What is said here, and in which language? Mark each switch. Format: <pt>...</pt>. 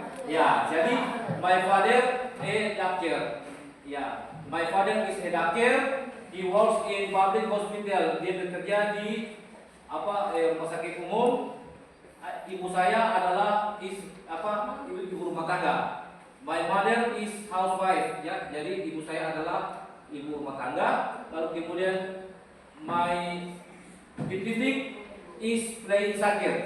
<en>Ya, jadi my father a doctor. Ya, my father is a doctor. He works in public hospital.</en> <id>Dia bekerja di rumah sakit umum. Ibu saya adalah ibu rumah tangga.</id> <en>My mother is housewife, ya.</en> <id>Jadi ibu saya adalah ibu rumah tangga. Lalu kemudian</id> <en>my titik is playing soccer.</en>